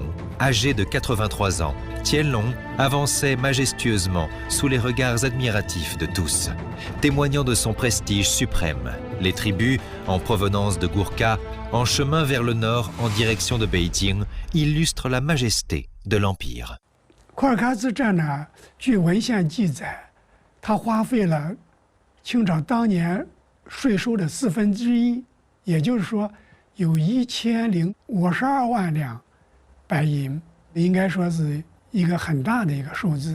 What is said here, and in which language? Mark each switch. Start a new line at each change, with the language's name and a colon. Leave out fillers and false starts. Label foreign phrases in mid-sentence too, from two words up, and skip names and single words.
French: Âgé de 83 ans, Tianlong avançait majestueusement sous les regards admiratifs de tous, témoignant de son prestige suprême. Les tribus, en provenance de Gurkha, en chemin vers le nord en direction de Beijing, illustrent la majesté de l'empire.
Chinese: 库尔喀之战呢，据文献记载，他花费了清朝当年税收的1/4，也就是说，有1052万两白银，应该说是一个很大的一个数字。